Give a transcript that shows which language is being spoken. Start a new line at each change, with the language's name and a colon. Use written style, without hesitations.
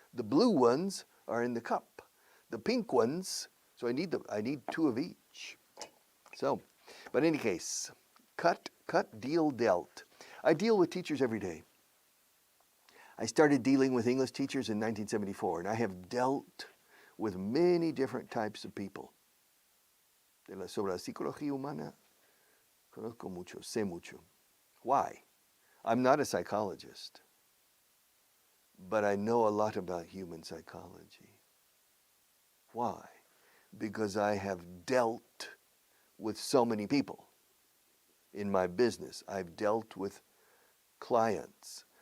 English: The blue ones are in the cup. The pink ones, so I need 2 of each. So, but in any case, cut, deal, dealt. I deal with teachers every day. I started dealing with English teachers in 1974, and I have dealt with many different types of people.
Spanish: Sobre la psicología humana, conozco mucho, sé mucho.
English: Why? I'm not a psychologist, but I know a lot about human psychology. Why? Because I have dealt with so many people. In my business, I've dealt with clients.